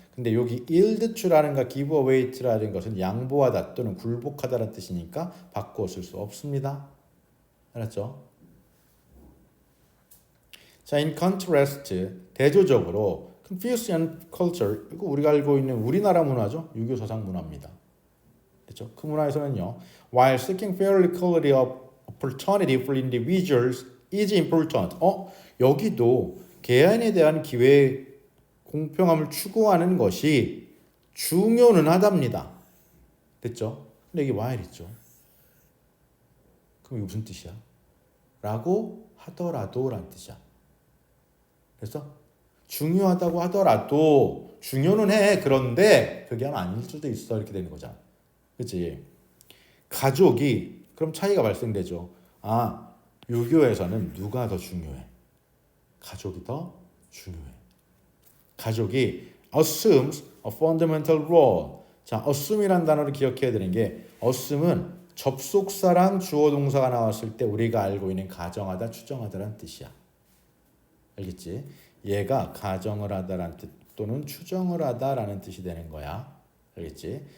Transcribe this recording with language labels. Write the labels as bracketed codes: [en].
[ko] 근데 여기 [en] yield to [ko] 라는가 [en] give away to [ko] 라는 것은 양보하다 또는 굴복하다라는 뜻이니까 바꾸어 쓸 수 없습니다. 알았죠? 자, [en] in contrast, [ko] 대조적으로 [en] Confucian culture, [ko] 이거 우리가 알고 있는 우리나라 문화죠. 유교 서상 문화입니다. 그렇죠? 그 문화에서는요, [en] while seeking fair equality of opportunity for individuals is important. [ko] 여기도 개인에 대한 기회의 공평함을 추구하는 것이 중요는 하답니다. 됐죠? 근데 이게 while 있죠. 그럼 이게 무슨 뜻이야? 라고 하더라도 라는 뜻이야. 그래서 중요하다고 하더라도 중요는 해. 그런데 그게 아닐 수도 있어. 이렇게 되는 거잖아. 그치? 가족이 그럼 차이가 발생되죠. 유교에서는 누가 더 중요해? 가족이 더 중요해. 가족이 [en] assumes a fundamental role. [ko] 자, assume이라는 단어를 기억해야 되는 게 assume은 접속사랑 주어 동사가 나왔을 때 우리가 알고 있는 가정하다, 추정하다라는 뜻이야. 알겠지? 얘가 가정을 하다라는 뜻 또는 추정을 하다라는 뜻이 되는 거야. 알겠지?